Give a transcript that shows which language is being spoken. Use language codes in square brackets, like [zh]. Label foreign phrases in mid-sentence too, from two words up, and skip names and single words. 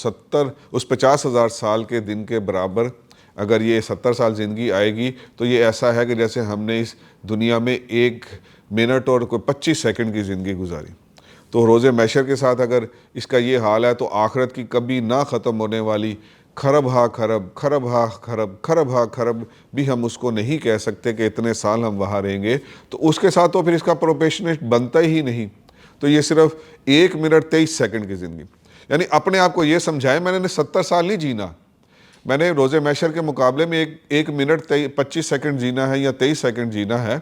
[ur] اس 50,000 سال کے دن کے برابر اگر یہ 70 سال زندگی آئے گی, تو یہ ایسا ہے کہ جیسے ہم نے اس دنیا میں 1 منٹ اور کوئی 25 سیکنڈ کی زندگی گزاری. تو روز محشر کے ساتھ اگر اس کا یہ حال ہے, تو آخرت کی کبھی نہ ختم ہونے والی خرب ہا خرب, خرب ہا خرب, خرب ہا خرب بھی ہم اس کو نہیں کہہ سکتے کہ اتنے سال ہم وہاں رہیں گے. تو اس کے ساتھ تو پھر اس کا پروپیشنیٹ بنتا ہی نہیں. تو یہ صرف 1 منٹ 23 سیکنڈ کی زندگی, یعنی اپنے آپ کو یہ سمجھائے میں نے 70 سال نہیں جینا, میں نے روز محشر کے مقابلے میں 1 منٹ 25 سیکنڈ جینا ہے یا 23 سیکنڈ جینا ہے.